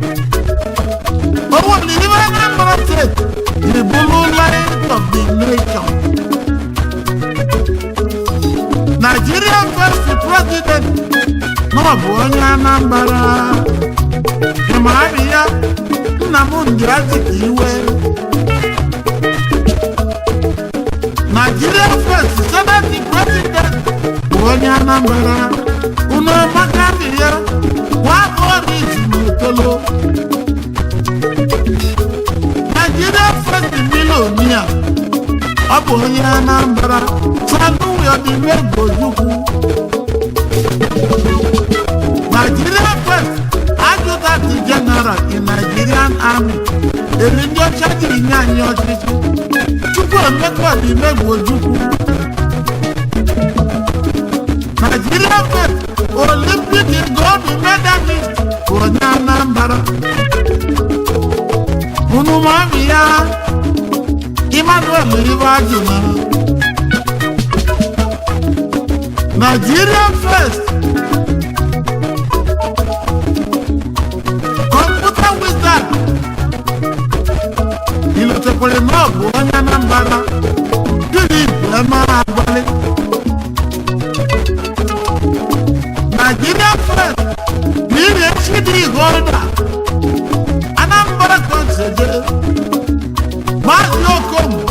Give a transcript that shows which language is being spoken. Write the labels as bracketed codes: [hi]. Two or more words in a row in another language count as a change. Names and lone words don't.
[ig] O nwere iwe Anambra Steeti, ị bụrụ [en] light of the nation. Nigeria first president, [ig] na ọ bụ onye Anambra. Ị ma abị ya, Nnamdi Azikiwe. [en] Nigeria first senate president [ig] bụ onye Anambra. Unu amaka abị ya, nwa agbọghọ dị isi n'otolo. [en] Nigeria first millionaire, [ig] ọ bụ onye Anambra. Samuel Odimegwu Ojukwu. [en] Nigeria first adjutant general in Nigerian army. [ig] Eri ndị ọcha jiri nye anyị ọchịchị. Chukwuemeka Odimegwu Ojukwu. [en] Nigeria first Olympic gold medalist [ig] bụ onye Anambra. Unu ma amị ya, Emmanuel Ibeajuna. [en] Nigeria first computer wizard. [ig] Ilotekwere na ọ bụ onye Anambra. Philip Emma Agwali. [en] Nigeria first P H D holder. [ig] Anambra Conseje. Maazị Okom.